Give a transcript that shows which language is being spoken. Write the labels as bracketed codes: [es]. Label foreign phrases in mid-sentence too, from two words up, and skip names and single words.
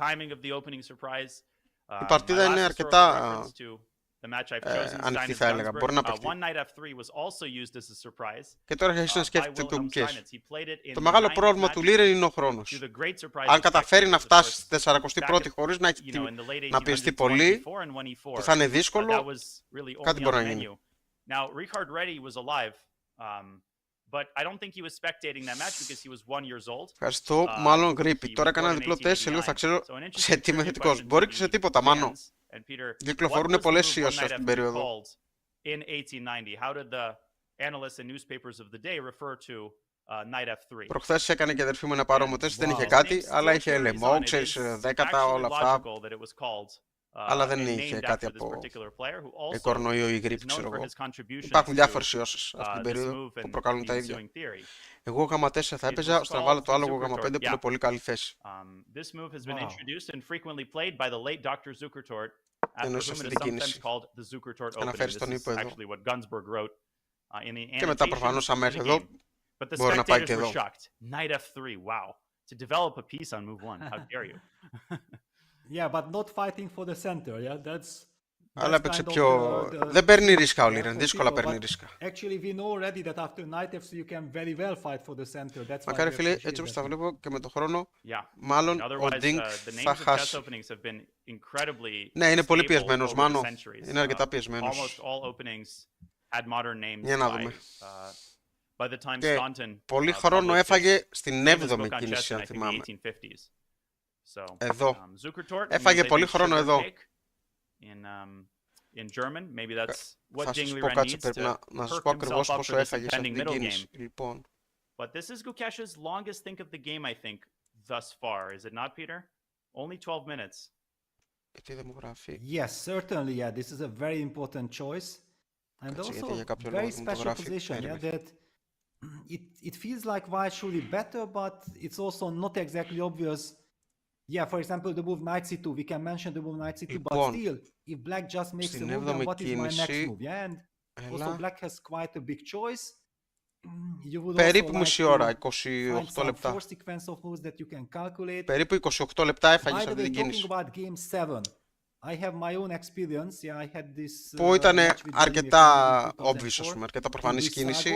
[el] Η παρτίδα είναι αρκετά ανοιχτή θα έλεγα, μπορεί να παιχτεί. Και τώρα έχει να σκέφτεται το Gukesh. Το μεγάλο πρόβλημα του Liren είναι ο χρόνος. Αν καταφέρει να φτάσει στη 41η χωρίς να πιεστεί πολύ, που θα είναι δύσκολο, κάτι μπορεί να γίνει. [en] But I don't think he was spectating that match because he was 1 years old. [el] Ευχαριστώ, μάλλον γρήπη. Τώρα έκανα ένα διπλό τεστ, σε λίγο θα ξέρω σε τι είμαι θετικός. Μπορεί και σε τίποτα, μάνο. Κυκλοφορούν πολλές σιώσεις αυτή την περίοδο. [en] In 1890, how did the analysts and newspapers of the day refer to knight f3? [el] Προχθές έκανε και αδερφή μου ένα παρόμοιο τεστ, δεν είχε κάτι, αλλά είχε λαιμό, ξέρεις, δέκατα, όλα αυτά. Αλλά δεν είχε κάτι από κορονοϊό ή γρήπη, ξέρω εγώ. Υπάρχουν διάφορες ιώσεις αυτή την περίοδο που προκαλούν τα ίδια. Εγώ Γ4 θα έπαιζα, ώστε να βάλω το άλογο Γ5 που είναι πολύ καλή θέση. Εννοείς αυτή την κίνηση. Αναφέρεις τον ύπο εδώ. Και μετά προφανώς άμα έρθει εδώ, μπορεί να πάει και εδώ. [en] Yeah, but not fighting for the center. Yeah, that's [el] Αλλά έπαιξε πιο... Δεν παίρνει ρίσκα ο Liren, δύσκολα παίρνει ρίσκα. Μακάρι φίλε, έτσι όπως τα βλέπω και με τον χρόνο, μάλλον ο Ding θα χάσει. Ναι, είναι πολύ πιεσμένος, Μάνο. Είναι αρκετά πιεσμένος. Για να δούμε. Και πολύ χρόνο έφαγε στην 7η κίνηση, αν θυμάμαι. Εδώ. Έφαγε πολύ χρόνο εδώ. Θα σας πω, κάτσε, πρέπει να σας πω ακριβώς πόσο έφαγε σε αυτή την κίνηση. Λοιπόν. [en] But this is Gukesh's longest think of the game, I think, thus far. Is it not, Peter? Only 12 minutes. Yes, certainly, yeah. This is a very important choice. And also very special position, yeah, that it feels like white should be better, but it's also not exactly obvious. Yeah, for example, the move knight c2, we can mention the move knight c2, but still, if black just makes a move, then what is my next move? Yeah, and also black has quite a big choice. [el] Περίπου μισή ώρα, 28 λεπτά. Περίπου 28 λεπτά έφαγε σε αυτή την κίνηση. Που ήταν αρκετά obvious, ας πούμε, αρκετά προφανής κίνηση.